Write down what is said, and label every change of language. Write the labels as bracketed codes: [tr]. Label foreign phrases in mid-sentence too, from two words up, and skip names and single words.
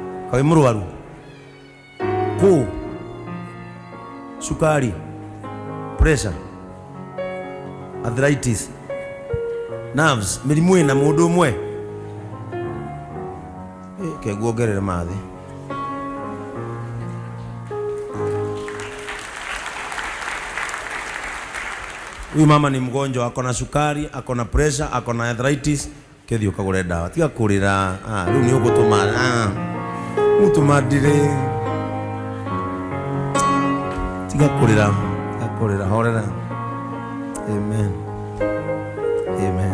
[ki] kawe murwaru ku sukari, [en] pressure, arthritis, nerves, [ki] mirimu ina mundu umwe ke guogerere mathi. [sw] Huyu mama ni mgonjwa, akona sukari, akona pressure, akona arthritis, [ki] kethi ukagure dawa. Tiga kurira, riu ni ugutuma mutumadire. Tiga kurira, horera. Amen. Amen.